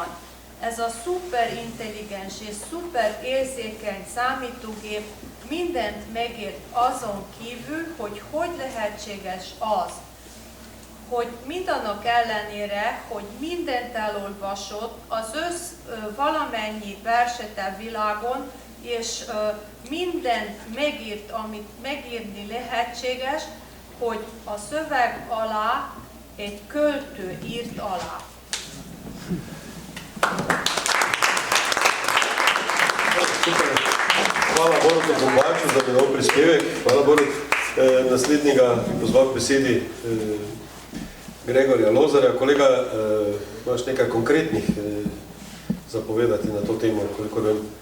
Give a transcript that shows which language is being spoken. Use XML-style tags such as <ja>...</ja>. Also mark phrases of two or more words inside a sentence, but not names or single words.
<hu>Ez a szuperintelligens és szuperérzékeny számítógép mindent megért azon kívül, hogy lehetséges az, hogy mindannak ellenére, hogy mindent elolvasott, az valamennyi verset a világon, és mindent megírt, amit megírni lehetséges, hogy a szöveg alá egy költő írt alá.</hu> <sl>Hvala Borutu Bombaču za njegov prispevek. Hvala Borut. Naslednjega pozval k besedi Gregorja Lozarja. Kolega, imaš nekaj konkretnih zapovedati na to temo, koliko vem?</sl>